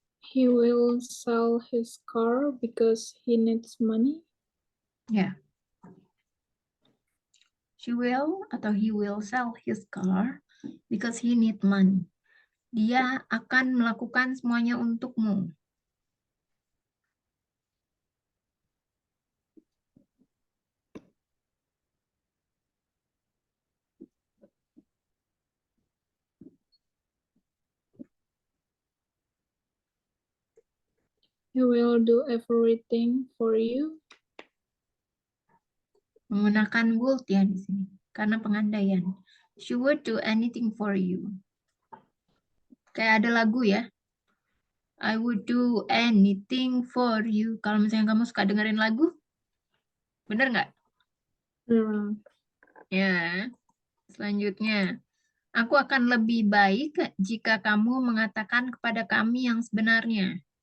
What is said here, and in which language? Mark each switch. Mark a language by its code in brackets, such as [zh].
[en] He will sell his car because he needs money. [id] Ya. [en] She will atau he will sell his car because he need money. [id] Dia akan melakukan semuanya untukmu. [en] He will do everything for you. [id] Menggunakan would ya di sini karena pengandaian. [en] She would do anything for you. [id] Kayak ada lagu ya. [en] I would do anything for you. [id] Kalau misalnya kamu suka dengerin lagu, bener nggak? Ya. Selanjutnya, aku akan lebih baik jika kamu mengatakan kepada kami yang sebenarnya.